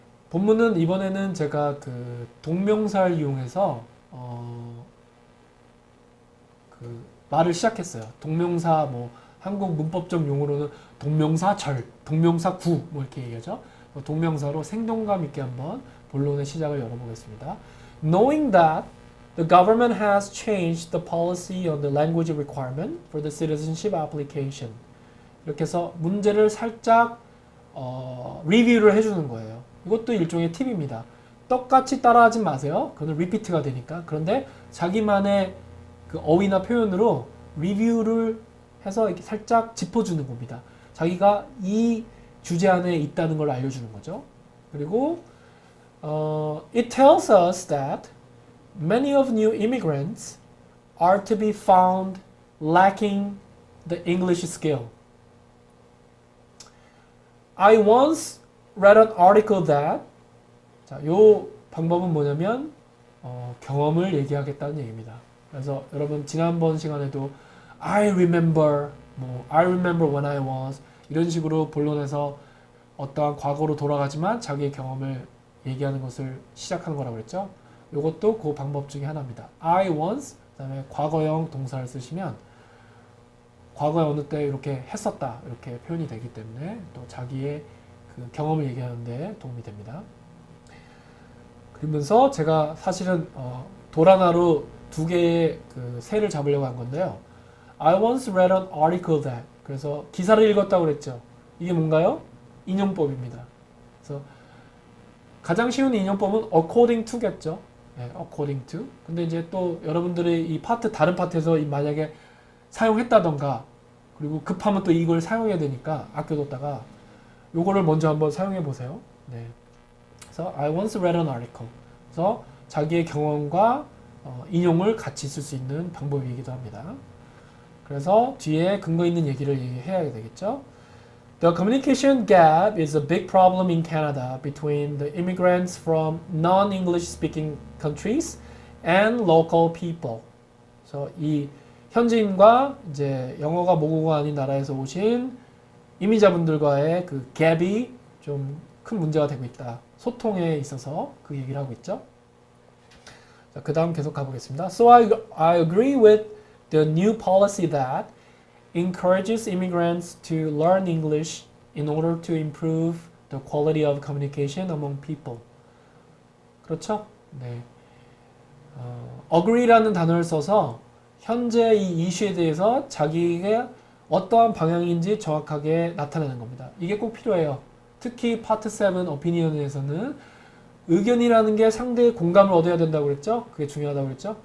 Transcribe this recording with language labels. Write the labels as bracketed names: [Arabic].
[Korean] 본문은 이번에는 제가 그 동명사를 이용해서 그 말을 시작했어요. 동명사 뭐 한국 문법적 용어로는 동명사절, 동명사구 뭐 이렇게 얘기하죠. 동명사로 생동감 있게 한번 본론의 시작을 열어보겠습니다. [English] Knowing that the government has changed the policy on the language requirement for the citizenship application. [Korean] 이렇게 해서 문제를 살짝 리뷰를 해주는 거예요. 이것도 일종의 팁입니다. 똑같이 따라하지 마세요. 그거는 리피트가 되니까. 그런데 자기만의 그 어휘나 표현으로 리뷰를 해서 이렇게 살짝 짚어주는 겁니다. 자기가 이 주제 안에 있다는 걸 알려주는 거죠. 그리고 [English] it tells us that many of new immigrants are to be found lacking the English skill. I once read an article that [Korean] 자, 요 방법은 뭐냐면 경험을 얘기하겠다는 얘기입니다. 그래서 여러분 지난번 시간에도 [English] I remember when I was [Korean] 이런 식으로 본론에서 어떠한 과거로 돌아가지만 자기의 경험을 얘기하는 것을 시작하는 거라고 그랬죠. 이것도 그 방법 중에 하나입니다. [English] I once [Korean] 그다음에 과거형 동사를 쓰시면 과거에 어느 때 이렇게 했었다 이렇게 표현이 되기 때문에 또 자기의 그 경험을 얘기하는 데 도움이 됩니다. 그러면서 제가 사실은 돌 하나로 두 개의 그 새를 잡으려고 한 건데요. [English] I once read an article that [Korean] 그래서 기사를 읽었다고 그랬죠. 이게 뭔가요? 인용법입니다. 그래서 가장 쉬운 인용법은 according to겠죠. 네, according to. 근데 이제 또 여러분들이 이 파트 다른 파트에서 만약에 사용했다던가 그리고 급하면 또 이걸 사용해야 되니까 아껴뒀다가 요거를 먼저 한번 사용해 보세요. 네. 그래서 [English] I once read an article. [Korean] 그래서 자기의 경험과 인용을 같이 쓸 수 있는 방법이기도 합니다. 그래서 뒤에 근거 있는 얘기를 해야 되겠죠. [English] The communication gap is a big problem in Canada between the immigrants from non-English speaking countries and local people. [Korean] 그래서 이 현지인과 이제 영어가 모국어가 아닌 나라에서 오신 이민자분들과의 그 갭이 좀 큰 문제가 되고 있다. 소통에 있어서 그 얘기를 하고 있죠. 자, 그 다음 계속 가보겠습니다. [English] So I agree with the new policy that encourages immigrants to learn English in order to improve the quality of communication among people. [Korean] 그렇죠? 네. agree라는 단어를 써서 현재 이 이슈에 대해서 자기가 어떠한 방향인지 정확하게 나타내는 겁니다. 이게 꼭 필요해요. 특히 파트 7 오피니언에서는 의견이라는 게 상대의 공감을 얻어야 된다고 그랬죠? 그게 중요하다고 그랬죠?